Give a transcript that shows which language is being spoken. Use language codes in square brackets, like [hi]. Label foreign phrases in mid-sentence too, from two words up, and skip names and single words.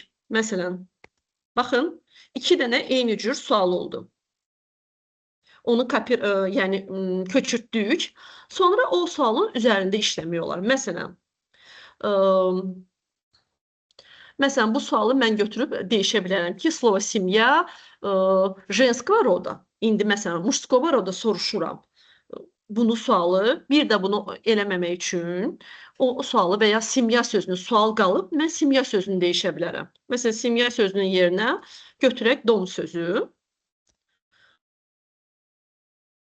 [az] Məsələn, baxın, 2 dənə eyni cür sual oldu. Onu yəni köçürtdük. Sonra o sualın üzərində işləmək olar. Məsələn, bu sualı mən götürüb dəyişə bilərəm ki, [ru] слово семья женского рода. [az] İndi məsələn, [ru] мужского рода [az] soruşuram. Bunu sualı, bir də bunu eləməmək üçün o sualı və ya семья sözünü sual qalıb, mən семья sözünü dəyişə bilərəm. Məsələn, семья sözünün yerinə götürək dom sözü.